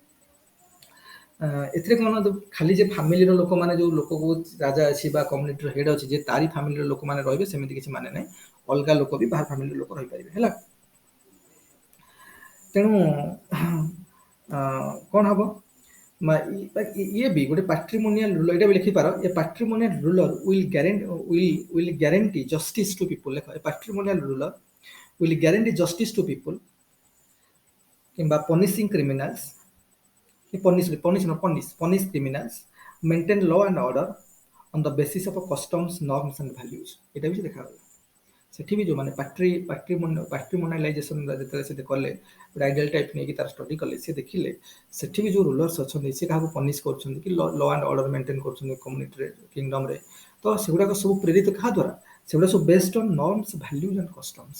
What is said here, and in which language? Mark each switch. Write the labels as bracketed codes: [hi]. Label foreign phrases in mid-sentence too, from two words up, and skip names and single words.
[or] ଏଥିରେ କଣ ଖାଲି ଯେ ଫାମିଲିର ଲୋକମାନେ ଯୋଉ ଲୋକକୁ ରାଜା ଅଛି ବା କମ୍ୟୁନିଟିର ହେଡ୍ ଅଛି ଯେ ତାରି ଫାମିଲିର ଲୋକମାନେ ରହିବେ ସେମିତି କିଛି ମାନେ ନାହିଁ, ଅଲଗା ଲୋକ ବି ବାହାର ଫାମିଲିର ଲୋକ ରହିପାରିବେ ହେଲା। ତେଣୁ କଣ ହବ ଇଏ ବି ଗୋଟେ [en] patrimonial ruler, [or] ଏଇଟା ବି ଲେଖିପାର [en] a patrimonial ruler will guarantee justice to people। ଲେଖ a patrimonial ruler will guarantee justice to people କିମ୍ବା punishing criminals punish criminals, maintain law and order on the basis of customs, norms and values। [or] ଏଇଟା ବି ଦେଖାଗଲା ସେଠି ବି ଯୋଉମାନେ ପାଟ୍ରିମୋନାଲାଇଜେସନ ଯେତେବେଳେ ସେ କଲେ ଗୋଟେ [en] ideal type [or] ନେଇକି ତାର ଷ୍ଟଡି କଲେ, ସେ ଦେଖିଲେ ସେଠି ବି ଯୋଉ ରୁଲର୍ସ ଅଛନ୍ତି ସେ କାହାକୁ ପନିଶ କରୁଛନ୍ତି କି [en] law and order maintain [or] କରୁଛନ୍ତି କମ୍ୟୁନିଟିରେ କିଙ୍ଗଡମରେ, ତ ସେଗୁଡାକ ସବୁ ପ୍ରେରିତ କାହା ଦ୍ୱାରା, ସେଗୁଡା ସବୁ [en] based on norms values and customs.